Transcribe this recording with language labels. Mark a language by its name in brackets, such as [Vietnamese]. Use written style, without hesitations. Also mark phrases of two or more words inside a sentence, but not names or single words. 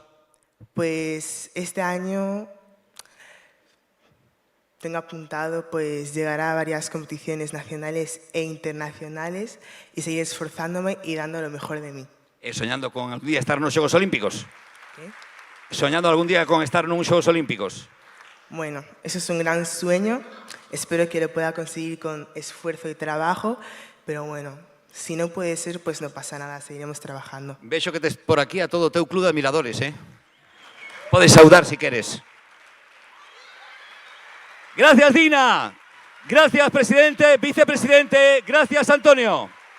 [Spanish] Pues este año tengo apuntado pues llegar a varias competiciones nacionales e internacionales y seguir esforzándome y dando lo mejor de mí. [Galician] Soñando con algún día estar nos Xogos Olímpicos. [Spanish] ¿Qué? [Galician] Soñando algún día con estar nos Xogos Olímpicos. [Spanish] Bueno, eso es un gran sueño. Espero que lo pueda conseguir con esfuerzo y trabajo, pero bueno, si no puede ser, pues no pasa nada, seguiremos trabajando. [Galician] Vexo que tes por aquí a todo o teu club de admiradores, Podes saudar si queres. [Spanish] Gracias, Dina. Gracias, presidente, vicepresidente. Gracias, Antonio.